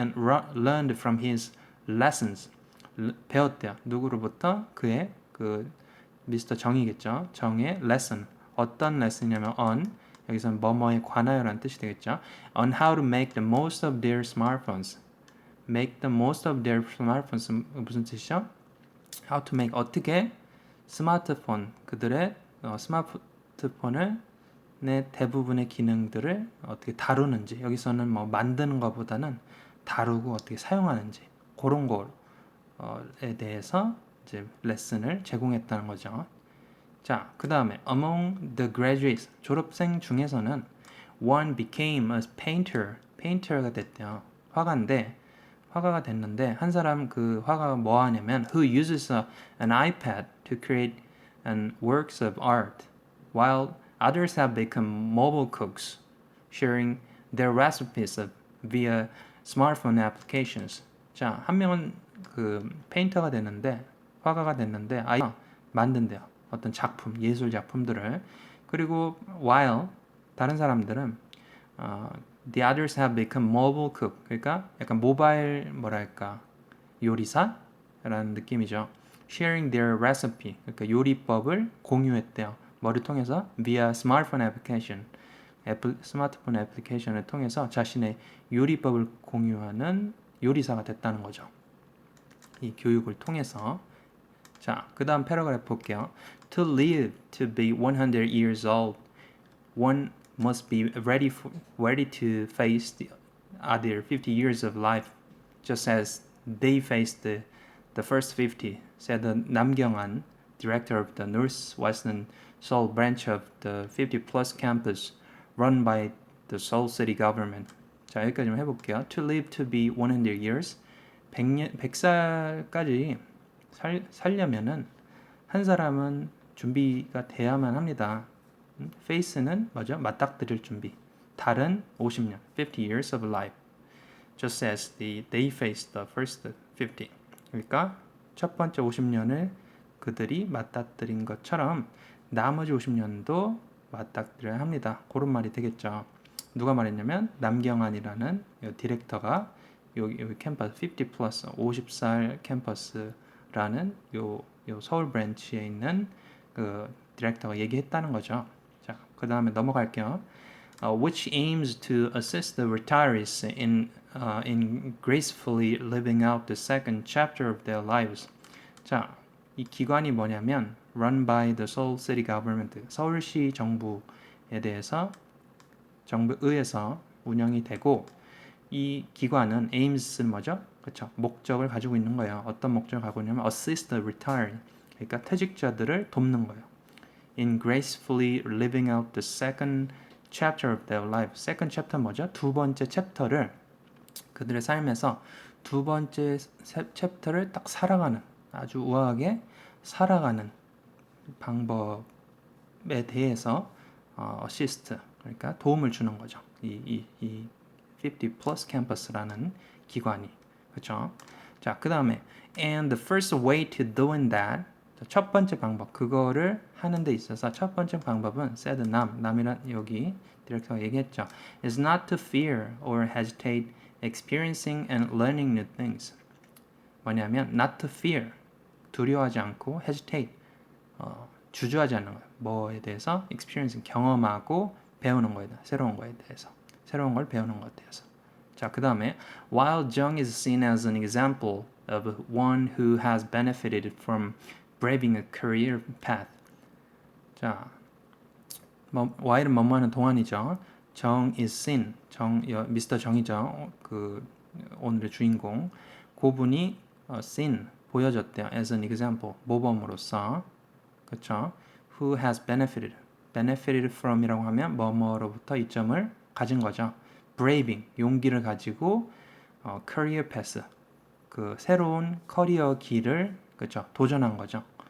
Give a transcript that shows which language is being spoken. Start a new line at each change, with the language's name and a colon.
English: and learned from his lessons
Korean: 배웠대요. 누구로부터? 그의 미스터 정이겠죠. 정의 lesson 어떤 lesson이냐면 on 여기서는 뭐뭐에 관하여라는 뜻이 되겠죠.
English: on how to make the most of their smartphones. make the most of their smartphones
Korean: 무슨 뜻이죠?
English: how to make
Korean: 어떻게 스마트폰 그들의 스마트폰을 내 대부분의 기능들을 어떻게 다루는지 여기서는 뭐 만드는 것보다는 다루고 어떻게 사용하는지 그런 거에 대해서 이제 레슨을 제공했다는 거죠. 자, 그 다음에
English: among the graduates
Korean: 졸업생 중에서는
English: one became a painter가
Korean: 됐대요. 화가가 됐는데 한 사람 그 화가가 뭐 하냐면
English: who uses an iPad to create works of art while others have become mobile cooks sharing their recipes via smartphone applications.
Korean: 자, 한 명은 그 페인터가 됐는데 화가가 됐는데 만든대요. 어떤 작품, 예술 작품들을. 그리고
English: while
Korean: 다른 사람들은
English: the others have become mobile cook.
Korean: 그러니까 약간 모바일 요리사라는 느낌이죠.
English: sharing their recipe.
Korean: 그러니까 요리법을 공유했대요. 뭐를 통해서?
English: via smartphone application.
Korean: 스마트폰 애플리케이션을 통해서 자신의 요리법을 공유하는 요리사가 됐다는 거죠. 이 교육을 통해서. 자, 그 다음 패러그래프 볼게요.
English: To live to be 100 years old, one must be ready to face the other 50 years of life, just as they faced the first 50, said 남경안, director of the Northwestern Seoul branch of the 50 plus campus run by the Seoul city government.
Korean: 자, 여기까지만 해볼게요.
English: To live to be 100 years.
Korean: 100살까지 살려면은 한 사람은 준비가 돼야만 합니다. face는 뭐죠? 맞닥뜨릴 준비. 달은 50년,
English: 50 years of life. Just as they faced the first 50.
Korean: 그러니까 첫 번째 50년을 그들이 맞닥뜨린 것처럼 나머지 50년도 맞닥뜨려야 합니다. 그런 말이 되겠죠. 누가 말했냐면 남경환이라는 디렉터가 여기 캠퍼스 50 플러스 50살 캠퍼스라는 요 서울 브랜치에 있는 그 디렉터가 얘기했다는 거죠. 자, 그 다음에 넘어갈게요.
English: Which aims to assist the retirees in gracefully living out the second chapter of their lives.
Korean: 자, 이 기관이 뭐냐면
English: run by the Seoul City Government,
Korean: 서울시 정부에 대해서 정부에서 운영이 되고 이 기관은 aims는 뭐죠? 그렇죠. 목적을 가지고 있는 거예요. 어떤 목적을 가지고 있냐면
English: assist the retired,
Korean: 그러니까 퇴직자들을 돕는 거예요.
English: In gracefully living out the second chapter of their life. second chapter
Korean: 뭐죠? 두 번째 챕터를 그들의 삶에서 두 번째 챕터를 딱 살아가는 아주 우아하게 살아가는 방법에 대해서 assist, 그러니까 도움을 주는 거죠. 이 50 plus campus라는 기관이. 그렇죠? 자, 그다음에
English: and the first way to doing that.
Korean: 첫 번째 방법, 그거를 하는 데 있어서 첫 번째 방법은 said 남이란 여기 디렉터가 얘기했죠.
English: is not to fear or hesitate experiencing and learning new things.
Korean: 뭐냐면
English: not to fear,
Korean: 두려워하지 않고 hesitate, 주저하지 않는 거예요. 뭐에 대해서 experiencing, 경험하고 배우는 거에 대해서, 새로운 거에 대해서, 새로운 걸 배우는 것에 대해서. 자, 그 다음에
English: while Jung is seen as an example of one who has benefited from braving a career path.
Korean: 자, while은 뭐뭐하는 동안이죠. 정 is seen, 미스터 정이죠. 그 오늘의 주인공. 그분이 seen, 보여졌대요. as an example, 모범으로서. 그렇죠?
English: who has benefited from
Korean: 이라고 하면 뭐뭐로부터 이점을 가진 거죠. braving, 용기를 가지고 career path, 그 새로운 커리어 길을 그렇죠? 도전한 거죠.